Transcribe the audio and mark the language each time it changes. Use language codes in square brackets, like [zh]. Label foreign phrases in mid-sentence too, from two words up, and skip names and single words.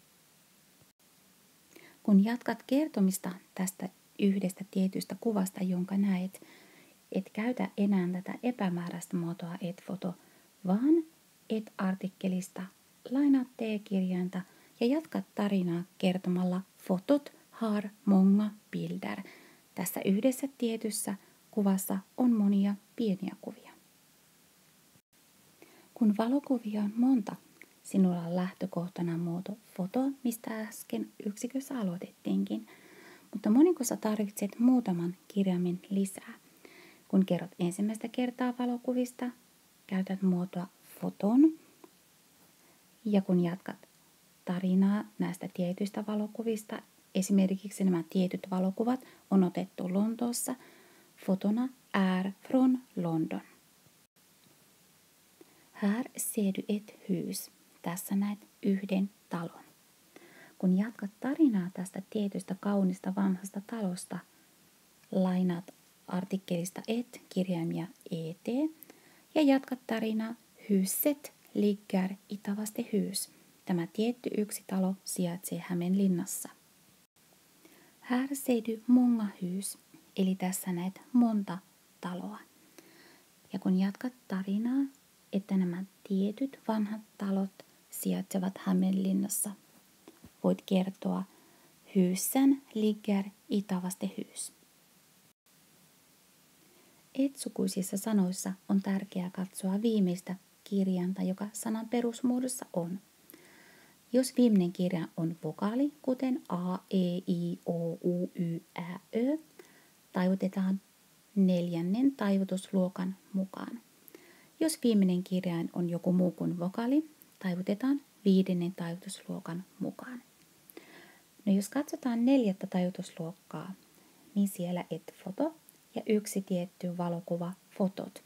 [fi] Kun jatkat kertomista tästä yhdestä tietystä kuvasta, jonka näet, et käytä enää tätä epämääräistä muotoa et-foto, vaan et-artikkelista lainaa T-kirjainta ja jatkat tarinaa kertomalla [sv] fotot har många bilder. [fi] Tässä yhdessä tietyssä kuvassa on monia pieniä kuvia. Kun valokuvia on monta, sinulla on lähtökohtana muoto foto, mistä äsken yksikössä aloitettiinkin, mutta monikossa tarvitset muutaman kirjaimen lisää. Kun kerrot ensimmäistä kertaa valokuvista, käytät muotoa foton, ja kun jatkat tarinaa näistä tietyistä valokuvista, esimerkiksi nämä tietyt valokuvat on otettu Lontoossa, [sv] fotona är från London. Här ser du ett hus. [fi] Tässä näet yhden talon. Kun jatkat tarinaa tästä tietystä kaunista vanhasta talosta, lainaat artikkelista et kirjaimia et ja jatkat tarinaa [sv] huset ligger i Tavastehus. [fi] Tämä tietty yksi talo sijaitsee Hämeenlinnassa. [sv] Här ser du många hus, [fi] eli tässä näet monta taloa. Ja kun jatkat tarinaa, että nämä tietyt vanhat talot sijaitsevat Hämeenlinnassa, voit kertoa [sv] husen ligger i Tavastehus. [fi] Et-sukuisissa sanoissa on tärkeää katsoa viimeistä kirjainta, joka sanan perusmuodossa on. Jos viimeinen kirjain on vokaali, kuten a, e, i, o, u, y, ä, ö, taivutetaan 4. taivutusluokan mukaan. Jos viimeinen kirjain on joku muu kuin vokaali, taivutetaan 5. taivutusluokan mukaan. No jos katsotaan 4. taivutusluokkaa, niin siellä et-foto ja yksi tietty valokuva fotot.